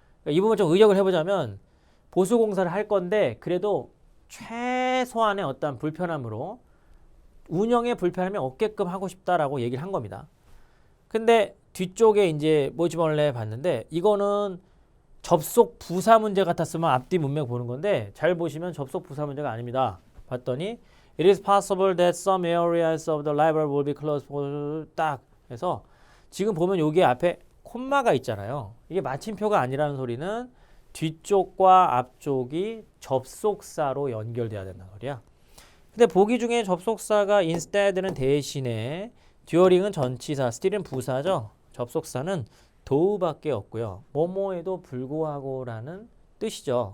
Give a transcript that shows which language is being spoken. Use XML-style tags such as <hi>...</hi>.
<ko>그러니까 이 부분 좀 의역을 해보자면 보수공사를 할 건데 그래도 최소한의 어떤 불편함으로 운영에 불편함이 없게끔 하고 싶다라고 얘기를 한 겁니다. 근데 뒤쪽에 이제 뭐 집어넣을래 봤는데 이거는 접속 부사 문제 같았으면 앞뒤 문맥 보는 건데 잘 보시면 접속 부사 문제가 아닙니다. 봤더니</ko> <en>It is possible that some areas of the library will be closed for</en> <ko>딱 해서 지금 보면 여기 앞에 콤마가 있잖아요. 이게 마침표가 아니라는 소리는 뒤쪽과 앞쪽이 접속사로 연결돼야 된다는 소리야. 근데 보기 중에 접속사가 instead는 대신에 during은 전치사, still은 부사죠. 접속사는 do밖에 없고요. 뭐뭐에도 불구하고라는 뜻이죠.</ko>